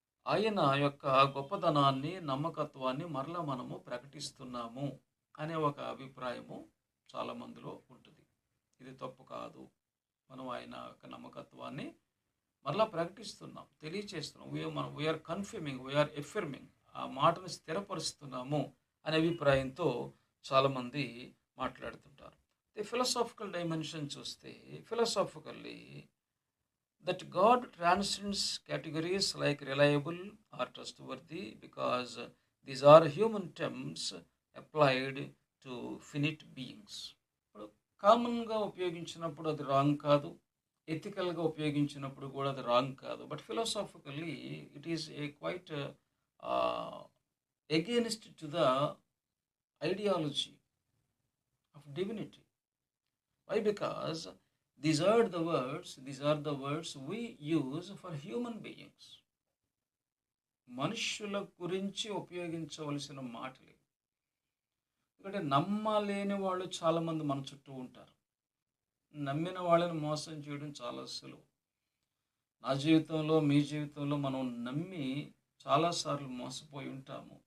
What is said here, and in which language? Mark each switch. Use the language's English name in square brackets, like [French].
[Telugu] ఆయన యొక్క గొప్పతనాన్ని, నమ్మకత్వాన్ని మరలా మనము ప్రకటిస్తున్నాము అనే ఒక అభిప్రాయము చాలా మందిలో ఉంటుంది. ఇది తప్పు కాదు. మనం ఆయన యొక్క నమ్మకత్వాన్ని మరలా ప్రకటిస్తున్నాం, తెలియచేస్తున్నాం. [English] we are confirming, we are affirming, [Telugu] ఆ మాటను స్థిరపరుస్తున్నాము అనే అభిప్రాయంతో చాలామంది మాట్లాడుతుంటారు. ది ఫిలాసాఫికల్ డైమెన్షన్ చూస్తే, [English] Philosophically that God transcends categories like reliable or trustworthy because these are human terms applied to finite beings. [Telugu] ఇప్పుడు కామన్గా ఉపయోగించినప్పుడు అది రాంగ్ కాదు, ఎథికల్గా ఉపయోగించినప్పుడు కూడా అది రాంగ్ కాదు. [English] But philosophically it is a quite against to the ideology of divinity. Why? Because these are the words we use for human beings. [Telugu] మనుష్యుల గురించి ఉపయోగించవలసిన మాటలు. ఎందుకంటే నమ్మలేని వాళ్ళు చాలామంది మన చుట్టూ ఉంటారు. నమ్మిన వాళ్ళని మోసం చేయడం చాలా సులువు. నా జీవితంలో, మీ జీవితంలో మనం నమ్మి చాలాసార్లు మోసపోయి ఉంటాము.